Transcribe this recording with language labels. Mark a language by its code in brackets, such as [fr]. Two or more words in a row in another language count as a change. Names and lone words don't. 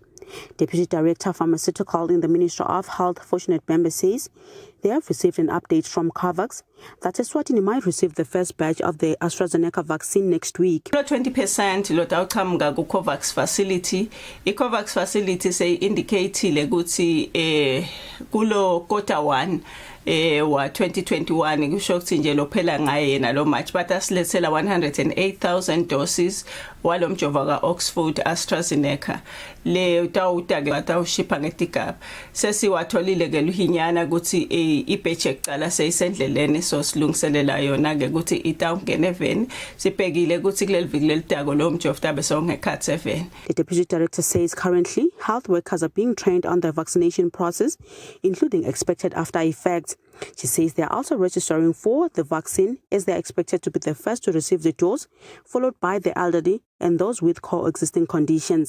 [en] Deputy Director Pharmaceutical in the Ministry of Health, Fortunate Bembe, says they have received an update from COVAX that Eswatini might receive the first batch of the AstraZeneca vaccine next week. [ss] 20% [en] lot outcome [ss] ku COVAX facility. I-COVAX facility [en] say indicated [ss] ukuthi kulo quarter 1 wa 2021 kusho ukuthi nje lophela ngaye yena lo March but asilethela 108,000 doses walo mjovo ka Oxford AstraZeneca le utawuta-ke batawushipha ngetigaba sesiwatholile ke luhinyana ukuthi ibatch ekuqala seyisendleleni so silungiselela yona ke ukuthi itawungena eveni sibhekile ukuthi kuleli viki lelitako lo mjovo tabe songekhathi eveni. [en] The Deputy Director says currently health workers are being trained on the vaccination process, including expected after effects. She says they are also registering for the vaccine as they are expected to be the first to receive the dose, followed by the elderly and those with coexisting conditions.